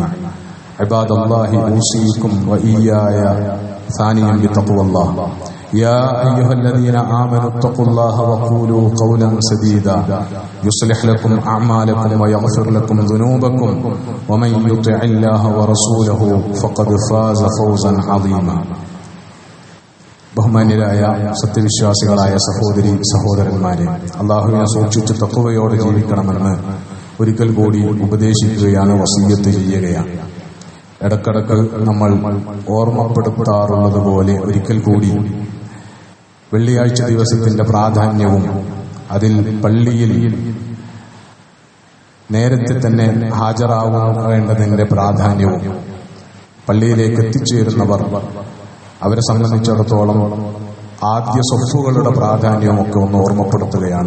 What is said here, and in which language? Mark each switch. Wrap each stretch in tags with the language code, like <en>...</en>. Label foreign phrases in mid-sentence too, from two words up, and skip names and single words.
<ar>عباد الله أوصيكم وإياي ثانيا بتقوى الله. يا أيها الذين آمنوا اتقوا الله وقولوا قولا سديدا يصلح لكم أعمالكم ويغفر لكم ذنوبكم ومن يطع الله ورسوله فقد فاز فوزا عظيما.</ar> <ml>ബഹുമാന്യരായ സത്യവിശ്വാസികളായ സഹോദരി സഹോദരന്മാരെ, അള്ളാഹുവിനെ സൂക്ഷിച്ച് തഖ്വയോടെ ജീവിക്കണമെന്ന് ഒരിക്കൽ കൂടി ഉപദേശിക്കുകയാണ്, വസിയ്യത്ത് ചെയ്യുകയാണ്. ഇടക്കിടക്ക് നമ്മൾ ഓർമ്മപ്പെടുത്താറുള്ളത് പോലെ ഒരിക്കൽ കൂടി വെള്ളിയാഴ്ച ദിവസത്തിന്റെ പ്രാധാന്യവും അതിൽ പള്ളിയിൽ നേരത്തെ തന്നെ ഹാജരാവേണ്ടതിന്റെ പ്രാധാന്യവും പള്ളിയിലേക്ക് എത്തിച്ചേരുന്നവർ അവരെ സംബന്ധിച്ചിടത്തോളം ആദ്യ സ്വഫുകളുടെ പ്രാധാന്യവും ഒക്കെ ഒന്ന് ഓർമ്മപ്പെടുത്തുകയാണ്.</ml>